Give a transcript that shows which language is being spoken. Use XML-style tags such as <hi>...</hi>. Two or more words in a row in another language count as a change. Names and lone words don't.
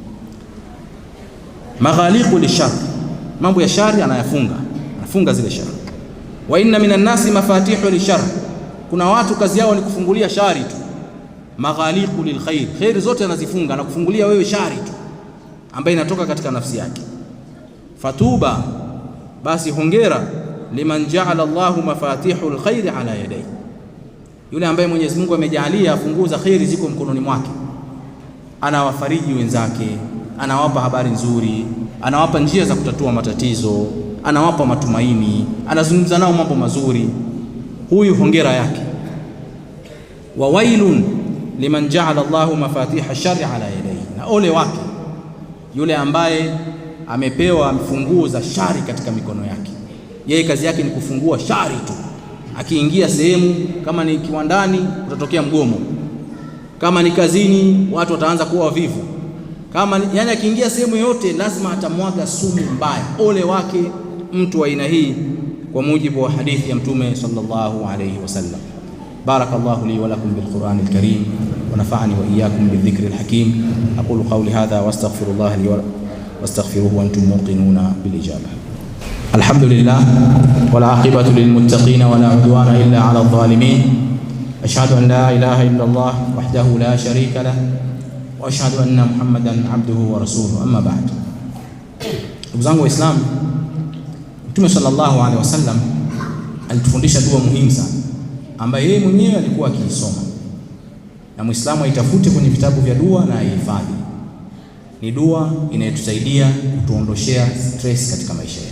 <ar>مغاليق للشر,</ar> <sw>mambo ya shari anafunga zile shari.</sw> <ar>وإن من الناس مفاتيح للشر,</ar> <sw>kuna watu kazi yao ni kufungulia shari tu.</sw> <ar>مغاليق للخير,</ar> <sw>khairi zote anazifunga, anakufungulia wewe shari tu ambayo inatoka katika nafsi yake. Fatuba, basi hongera,</sw> <ar>لمن جعل الله مفاتيح الخير على يديه,</ar> <sw>yule ambaye Mwenyezi Mungu amejalia funguo za khairi ziko mkononi mwake. Anawafariji wenzake, anawapa habari nzuri, anawapa njia za kutatua matatizo, anawapa matumaini, anazungumza nao mambo mazuri. Huyu hongera yake.</sw> <ar>وويل لمن جعل الله مفاتيح الشر على يديه,</ar> <sw>na ole wake yule ambaye amepewa funguo za shari katika mikono yake. Yeye kazi yake ni kufungua shari tu. Akiingia sehemu, kama ni kiwandani utatokea mgomo, kama ni kazini watu wataanza kuwa wavivu, yani akiingia sehemu yote lazima atamwaga sumu mbaya. Ole wake mtu wa aina hii, kwa mujibu wa hadithi ya Mtume</sw> <ar>صلى الله عليه وسلم. بارك الله لي ولكم بالقرآن الكريم ونفعني وإياكم بالذكر الحكيم. أقول قولي هذا وأستغفر الله لي و واستغفروه وانتم موقنون بالاجابه. الحمد لله والعاقبه للمتقين ولا عدوان الا على الظالمين. اشهد ان لا اله الا الله وحده لا شريك له واشهد ان محمدا عبده ورسوله. اما بعد.</ar> <sw>Ndugu zangu Waislamu, Mtume</sw> <ar>صلى الله عليه وسلم</ar> <sw>alitufundisha dua muhimu sana ambayo yeye mwenyewe alikuwa akiisoma, na Muislamu aitafute kwenye vitabu vya dua na aihifadhi. Ni dua inayotusaidia kutuondoshea stress katika maisha yetu.</sw>